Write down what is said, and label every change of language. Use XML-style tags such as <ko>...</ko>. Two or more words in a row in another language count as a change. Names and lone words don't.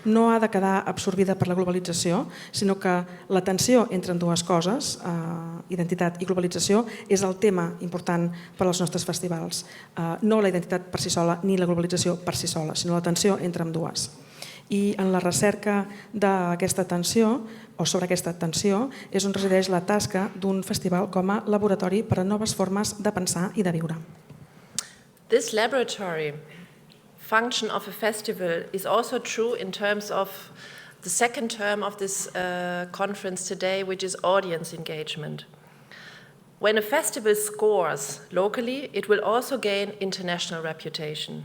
<ca>no ha de quedar absorbida per la globalització, sinó que la tensió entre dues coses, identitat i globalització, és el tema important per als nostres festivals. No la identitat per si sola ni la globalització per si sola, sinó la tensió entre ambdues. I en la recerca d'aquesta tensió, o sobre aquesta tensió, és on resideix la tasca d'un festival com a laboratori per a noves formes de pensar i de viure.</ca> <en>This laboratory function of a festival is also true in terms of the second term of this conference today, which is audience engagement. When a festival scores locally, it will also gain international reputation.</en>